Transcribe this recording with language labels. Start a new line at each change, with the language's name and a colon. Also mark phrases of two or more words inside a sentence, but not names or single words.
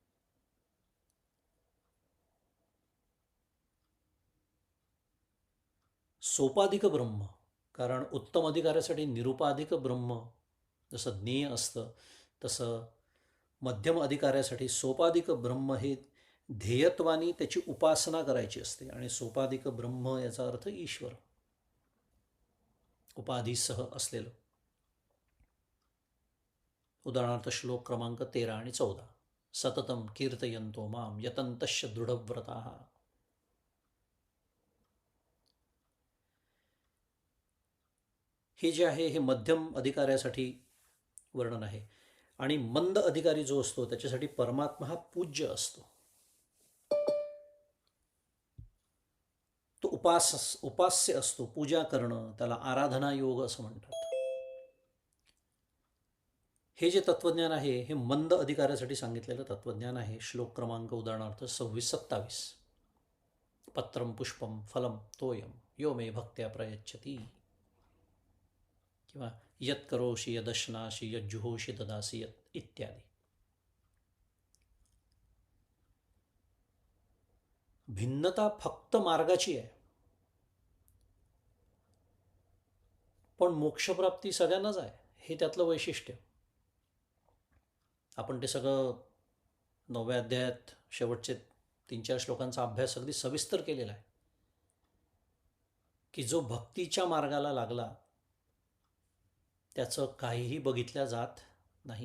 Marathi: सोपाधिक ब्रह्म, कारण उत्तम अधिकाऱ्यासाठी निरुपाधिक ब्रह्म जसं ज्ञेय असतं, तसं मध्यम अधिकाऱ्यासाठी सोपाधिक ब्रह्म हे ध्येयत्वानी त्याची उपासना करायची असते. आणि सोपाधिक ब्रह्म याचा अर्थ ईश्वर, उपाधीसह असलेलं. उदाहरणार्थ श्लोक क्रमांक 13 आणि 14,
Sanskrit: सततम कीर्तयन्तो माम यतन्तश्च दृढव्रताः.
Marathi: हे जे आहे हे मध्यम अधिकाऱ्यासाठी वर्णन आहे. आणि मंद अधिकारी जो असतो त्याच्यासाठी परमात्मा हा पूज्य असतो, तो उपास्य असतो, पूजा करणं, त्याला आराधना योग असं म्हणतात. हे जे तत्वज्ञान आहे हे मंद अधिकाऱ्यासाठी सांगितलेलं तत्वज्ञान आहे. श्लोक क्रमांक उदाहरणार्थ 26, 27,
Sanskrit: पत्रम पुष्पम फलम तोयम यो मे भक्त्या प्रयच्छती, किंवा यत् करोषि यदश्नासि यज्जुहोषि ददासि यत् इत्यादी.
Marathi: भिन्नता फक्त मार्गाची आहे, पण मोक्षप्राप्ती सगळ्यांनाच आहे, हे त्यातलं वैशिष्ट्य. आपण ते सगळं 9व्या अध्यायात शेवटचे 3-4 श्लोकांचा अभ्यास अगदी सविस्तर केलेला आहे, की जो भक्तीच्या मार्गाला लागला त्याचं काहीही बघितल्या जात नाही.